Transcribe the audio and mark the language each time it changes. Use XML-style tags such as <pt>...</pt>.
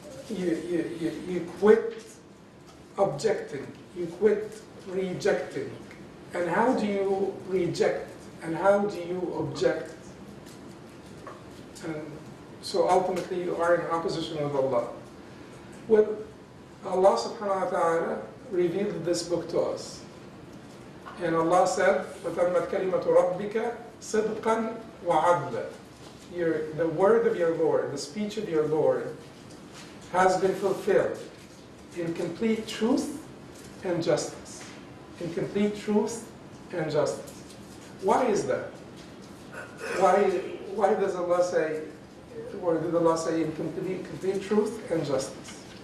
<en>You quit objecting, you quit rejecting. And how do you reject? And how do you object? And so ultimately you are in opposition with Allah. Well, Allah subhanahu wa ta'ala revealed this book to us. And Allah said,</en> <ar>وَتَمَّتْ كَلِمَةُ رَبِّكَ صِدْقًا وَعَدْلًا.</ar> <en>The word of your Lord, the speech of your Lord, has been fulfilled in complete truth and justice. In complete truth and justice. Why is that? Why does Allah say, or did Allah say in complete truth and justice?</en>